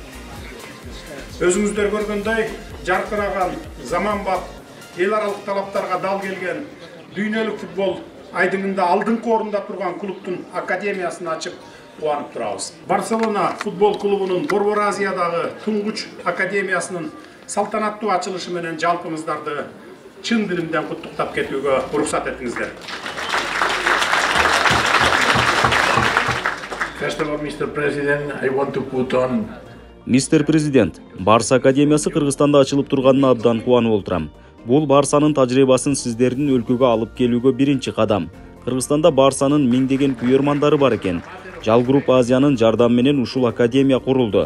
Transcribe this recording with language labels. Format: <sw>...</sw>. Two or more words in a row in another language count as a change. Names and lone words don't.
<ky>Өзүңүздөр көргөндөй, жаркыраган, заманбап, эл аралык талаптарга дал келген дүйнөлүк футбол айдыңында алдыңкы орунда турган клубтун академиясын ачып кубанып турабыз. Барселона футбол клубунун Борбор Азиядагы туңгуч академиясынын салтанаттуу ачылышы менен жалпыңыздарды чын дилимден куттуктап кетүүгө уруксат этиңиздер.</ky> <en>First of all, Mr. President, I want to put on</en> <ky>Мистер Президент, Барса академиясы Кыргызстанда ачылып турганына абдан кубанып отурам. Бул Барсанын тажрыйбасын сиздердин өлкөгө алып келүүгө биринчи кадам. Кыргызстанда Барсанын миңдеген күйөрмандары бар экен. Жал Групп Азиянын жардамы менен ушул академия курулду.</ky>